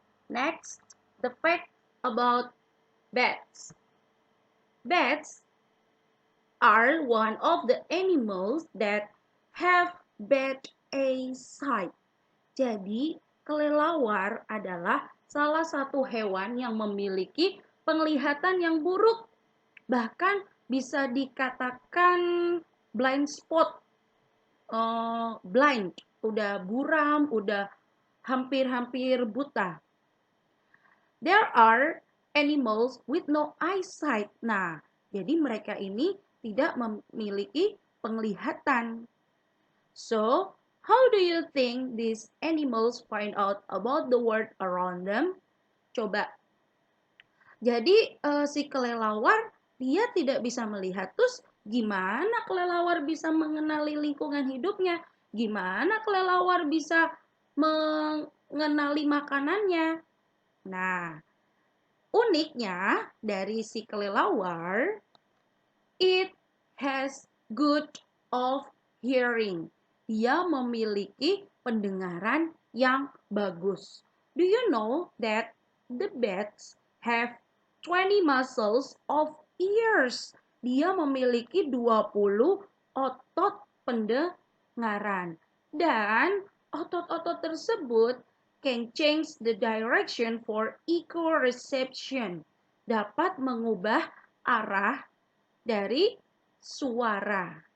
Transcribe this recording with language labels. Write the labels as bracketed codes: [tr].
[en] Next, the fact about bats. Bats are one of the animals that have bad eyesight. [id] Jadi, kelelawar adalah salah satu hewan yang memiliki penglihatan yang buruk. Bahkan bisa dikatakan blind spot, blind, udah buram, udah hampir-hampir buta. [en] There are animals with no eyesight. [id] Nah, jadi mereka ini tidak memiliki penglihatan. [en] So, how do you think these animals find out about the world around them? [id] Coba. Jadi si kelelawar dia tidak bisa melihat. Terus gimana kelelawar bisa mengenali lingkungan hidupnya? Gimana kelelawar bisa mengenali makanannya? Nah, uniknya dari si kelelawar, [en] it has good of hearing. [id] Dia memiliki pendengaran yang bagus. [en] Do you know that the bats have 20 muscles of ears? [id] Dia memiliki 20 otot pendengaran. Dan otot-otot tersebut [en] can change the direction for echo reception. [id] Dapat mengubah arah dari suara.